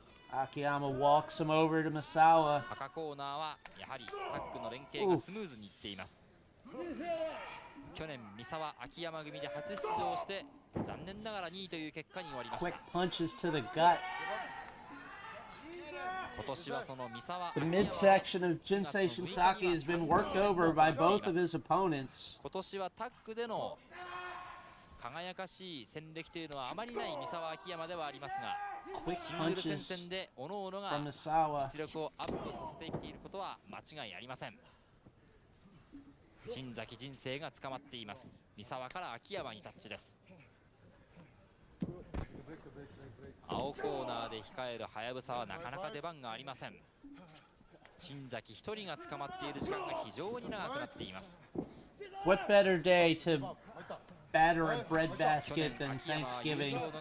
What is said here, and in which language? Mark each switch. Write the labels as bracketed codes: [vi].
[en] Akiyama walks him over to Misawa. [ja] 赤コーナーはやはりタッグの連携がスムーズにいっています。去年三沢秋山組で初出場して残念ながら2位という結果に終わりました。 [en] Quick punches to the gut. [ja] 今年はその三沢 [en] The midsection of Jinsei Shinsaki has been worked over by both of his opponents. [ja] 今年はタッグでの輝かしい戦歴というのはあまりない三沢秋山ではありますが、シングル戦線で各々が実力をアップさせてきていることは間違いありません。新崎人生が捕まっています。三沢から秋山にタッチです。青コーナーで控えるハヤブサはなかなか出番がありません。新崎一人が捕まっている時間が非常に長くなっています。 [en] What better day to batter a bread basket than Thanksgiving?